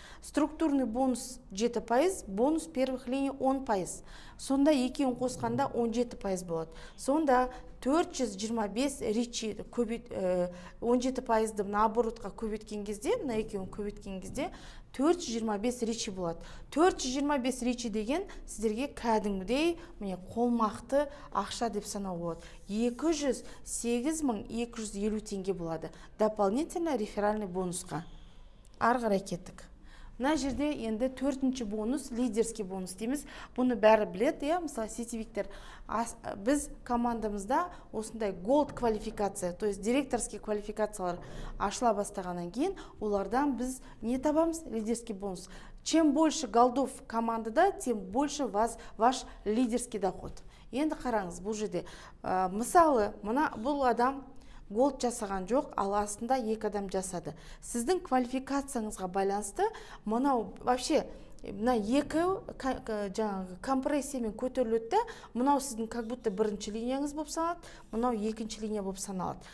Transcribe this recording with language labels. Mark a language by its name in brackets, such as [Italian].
[Russian] Структурный бонус 7%, бонус первых линий 10%. [Kazakh] Сонда екеуін қосқанда 17% болады. Сонда 425 речи 17%-ды оборотқа көбейткен кезде, мына екеуін көбейткен кезде 425 речи болады. 425 речи деген сіздерге кәдімгідей қолмақты ақша деп санау болады. 208 250 теңге болады. [Russian] Дополнительно [Kazakh] реферальный бонусқа. Ары қарай кеттік. мына жерде енді төртінші бонус лидерский бонус дейміз. Бұны бәрі біледі, мысалы сетевиктер. Біз командамызда осындай голд квалификация, [Russian] то есть директорский [Kazakh] квалификациялар ашыла бастағаннан кейін, олардан біз не табамыз? Лидерский бонус. [Russian] Чем больше голдов командада, тем больше ваш лидерский доход. [Kazakh] Енді қараңыз, бұл жерде мысалы бұл адам голд жасаған жоқ, ал астында екі адам жасады. Сіздің квалификацияңызға байланысты мынау [Russian] вообще [Kazakh] мына екі жаңағы компрессиямен көтеріледі, мынау сіздің [Russian] как будто [Kazakh] бірінші линияңыз болып саналады, мынау екінші линия болып саналады.